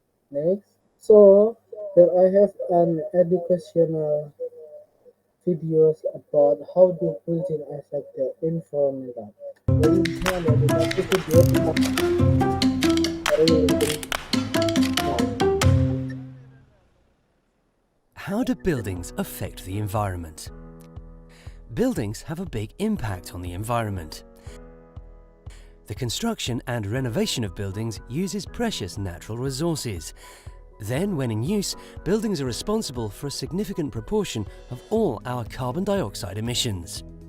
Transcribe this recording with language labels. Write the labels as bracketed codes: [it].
[en] Next, so here I have an educational videos about how do building affect the environment. [id] Jadi di sini ada edukasi video tentang dari lingkungan. [en] How do buildings affect the environment? Buildings have a big impact on the environment. The construction and renovation of buildings uses precious natural resources. Then, when in use, buildings are responsible for a significant proportion of all our carbon dioxide emissions.